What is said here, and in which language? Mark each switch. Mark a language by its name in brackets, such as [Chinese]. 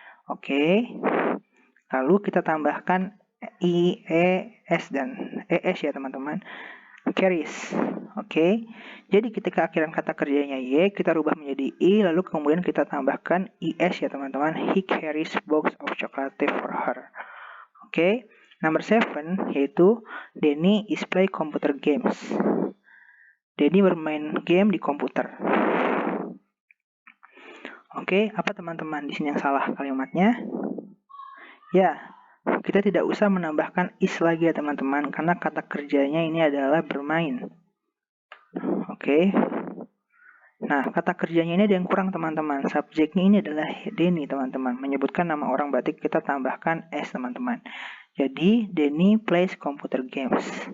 [Indonesian] Oke. Lalu kita tambahkan I, E, S, dan ES ya teman-teman. Carries. Oke. Jadi ketika akhiran kata kerjanya Y, kita rubah menjadi I, lalu kemudian kita tambahkan IS ya teman-teman. [English] He carries box of chocolate for her. Oke. Number 7 yaitu Denny is play computer games. [Indonesian] Denny bermain game di komputer. Oke, apa teman-teman di sini yang salah kalimatnya? Ya, kita tidak usah menambahkan is lagi ya teman-teman, karena kata kerjanya ini adalah bermain. Oke. Nah, kata kerjanya ini ada yang kurang teman-teman. Subjeknya ini adalah Denny teman-teman. Menyebutkan nama orang berarti kita tambahkan s teman-teman. Jadi, [English] Denny plays computer games.